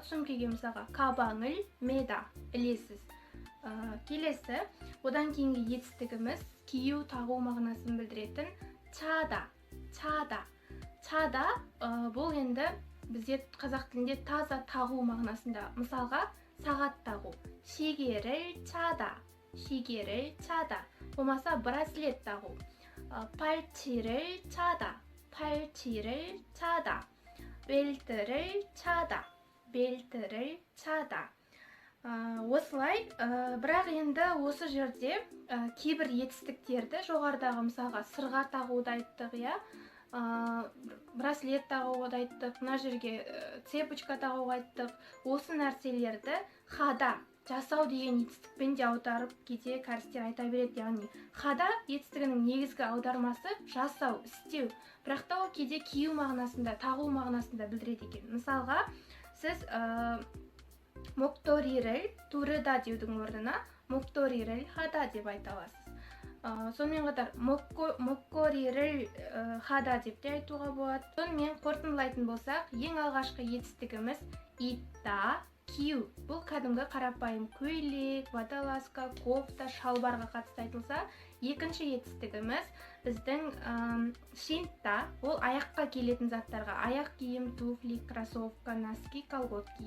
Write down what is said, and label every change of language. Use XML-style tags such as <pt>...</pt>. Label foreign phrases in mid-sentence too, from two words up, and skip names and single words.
<kk>сөмкеге мысалға</kk> <ko>가방을 메다</ko> <kk>ілесіз. Келесі одан кейінгі етістігіміз кию тағу мағынасын білдіретін чада. Чада бұл енді бізде қазақ тілінде таза тағу мағынасында. Мысалға сағат тағу.</kk> <ko>시계를 차다.</ko> <kk>болмаса браслет тағу.</kk> <ko>팔찌를 차다. 벨트를 차다.</ko> <kk>Осылай, бірақ енді осы жерде кейбір етістіктерді жоғарыдағы мысалға сырға тағуды айттық, браслет тағуды айттық, мына жерге цепочка тағуды айттық. Осы нәрселерді хада жасау деген етістікпен де аударып кейде кәрістер айта береді. Яғни хада етістігінің негізгі аудармасы жасау, істеу. Бірақ та ол кейде кию мағынасында, тағу мағынасында білдіреді екен. Мысалға, сіз</kk> <ko>목도리를 두르다</ko> <kk>деудің орнына</kk> <ko>목도리를 하다</ko> <kk>деп айта аласыз. Сонымен қатар</kk> <ko>목걸이를 하다</ko> <kk>деп те айтуға болады. Сонымен қорытындылайтын болсақ, ең алғашқы етістігіміз итта, кию. Бұл кәдімгі қарапайым көйлек, водолазка, кофта, шалбарға қатысты айтылса, екінші етістігіміз біздің шинта, ол аяққа келетін заттарға, аяқ киім, туфли, кроссовка, носки, колготки.</kk>